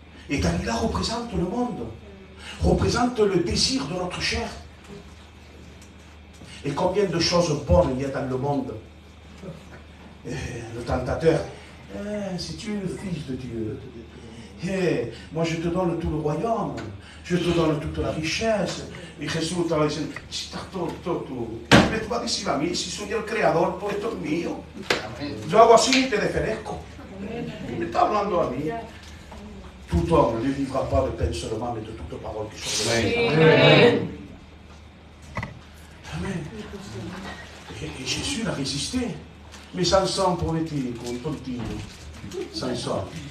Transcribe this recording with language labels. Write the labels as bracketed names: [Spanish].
[French] Et Dalila représente le monde, représente le désir de notre chair. Et combien de choses bonnes il y a dans le monde. Le tentateur, si tu es le fils de Dieu, moi je te donne tout le royaume, je te donne toute la richesse. [Spanish] Y Jesús estaba diciendo, si estás tonto tú, me tú vas a decir a mí, si soy el creador, todo esto es mío. Yo hago así y te desfenezco. Me está hablando a mí. [French] Tout homme ne vivra pas de pain seulement, mais de toute parole qui sort de la bouche. Amen. Amen. Et Jésus l'a résisté. Mais Samson, [Italian] povertino, un tontino. [French] Samson.